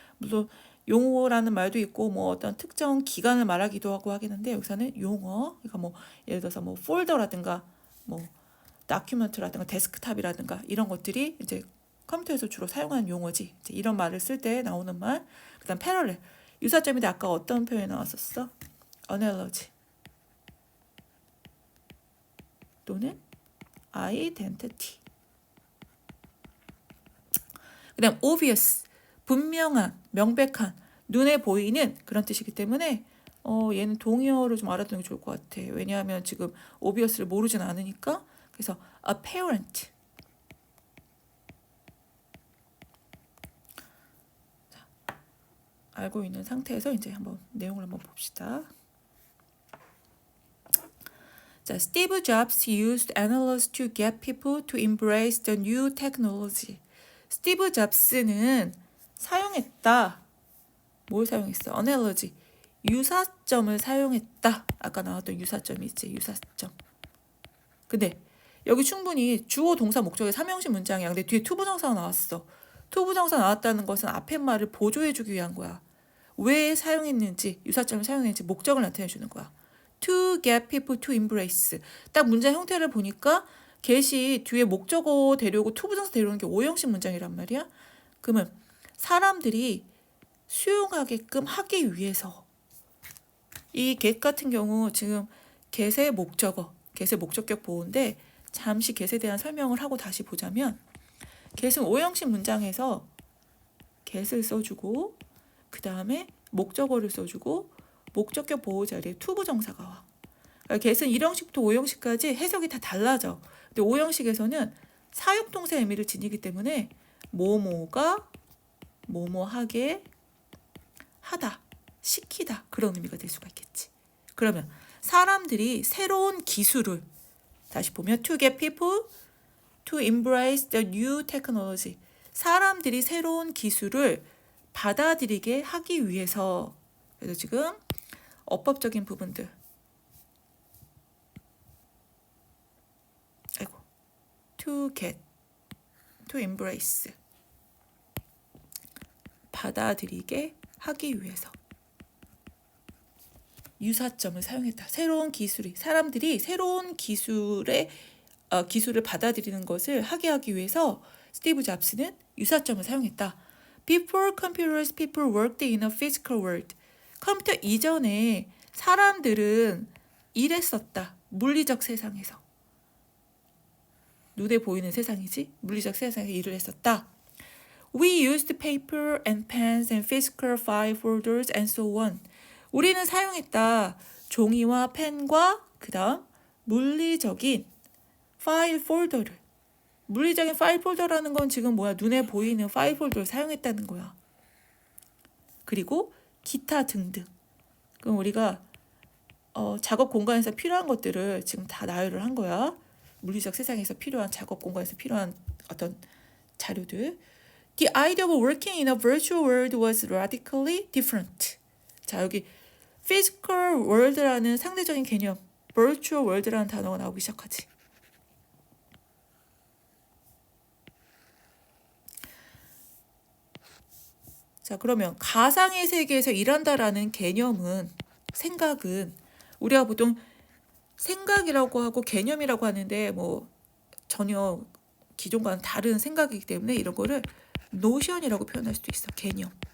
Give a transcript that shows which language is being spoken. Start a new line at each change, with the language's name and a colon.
Korean: 물론 용어라는 말도 있고 뭐 어떤 특정 기간을 말하기도 하고 하겠는데 여기서는 용어. 그러니까 뭐 예를 들어서 뭐 폴더라든가 뭐 다큐멘트라든가 데스크탑이라든가 이런 것들이 이제 컴퓨터에서 주로 사용하는 용어지. 이제 이런 말을 쓸 때 나오는 말. 그다음 패러렐. 유사점인데 아까 어떤 표현이 나왔었어?
English: analogy 또는 identity.
Korean: 그다음 obvious. 분명한, 명백한, 눈에 보이는 그런 뜻이기 때문에 얘는 동의어로 좀 알아두는 게 좋을 것 같아. 왜냐하면 지금 obvious를 모르진 않으니까. 그래서 apparent. 자, 알고 있는 상태에서 이제 한번 내용을 한번 봅시다.
English: 자, Steve Jobs used analysis to get people to embrace the new technology.
Korean: 스티브 잡스는 사용했다. 뭘 사용했어? analogy. 유사점을 사용했다. 아까 나왔던 유사점이 있지. 유사점. 근데 여기 충분히 주어 동사 목적의 삼형식 문장이야. 근데 뒤에 투부정사가 나왔어. 투부정사 나왔다는 것은 앞에 말을 보조해주기 위한 거야. 왜 사용했는지, 유사점을 사용했는지 목적을 나타내주는 거야.
English: To get people to embrace.
Korean: 딱 문장 형태를 보니까 get이 뒤에 목적어 데려오고 투부정사 데려오는 게 오형식 문장이란 말이야. 그러면 사람들이 수용하게끔 하기 위해서 이 get 같은 경우 지금 get의 목적어, get의 목적격 보호인데 잠시 get에 대한 설명을 하고 다시 보자면 get은 오형식 문장에서 get을 써주고 그 다음에 목적어를 써주고 목적격 보호 자리에 투부정사가 와. 그러니까 get은 1형식부터 5형식까지 해석이 다 달라져. 근데 5형식에서는 사역동사의 의미를 지니기 때문에 뭐뭐가 뭐뭐하게 하다, 시키다 그런 의미가 될 수가 있겠지. 그러면 사람들이 새로운 기술을 다시 보면
English: to get people to embrace the new technology.
Korean: 사람들이 새로운 기술을 받아들이게 하기 위해서 그래서 지금 어법적인 부분들
English: to get, to embrace
Korean: 받아들이게 하기 위해서 유사점을 사용했다. 새로운 기술이 사람들이 새로운 기술을 받아들이는 것을 하기 위해서 스티브 잡스는 유사점을 사용했다.
English: Before computers, people worked in a physical world.
Korean: 컴퓨터 이전에 사람들은 일했었다. 물리적 세상에서. 눈에 보이는 세상이지. 물리적 세상에서 일을 했었다.
English: We used paper and pens and physical file folders and so on.
Korean: 우리는 사용했다. 종이와 펜과 그 다음 물리적인 파일 폴더를. 물리적인 파일 폴더라는 건 지금 뭐야? 눈에 보이는 파일 폴더를 사용했다는 거야. 그리고 기타 등등. 그럼 우리가 작업 공간에서 필요한 것들을 지금 다 나열을 한 거야. 물리적 세상에서 필요한 작업 공간에서 필요한 어떤 자료들.
English: The idea of working in a virtual world was radically different.
Korean: 자, 여기 physical world라는 상대적인 개념, virtual world라는 단어가 나오기 시작하지. 자, 그러면 가상의 세계에서 일한다라는 개념은 생각은 우리가 보통 생각이라고 하고 개념이라고 하는데 뭐 전혀 기존과는 다른 생각이기 때문에 이런 거를 노션이라고 표현할 수도 있어. 개념.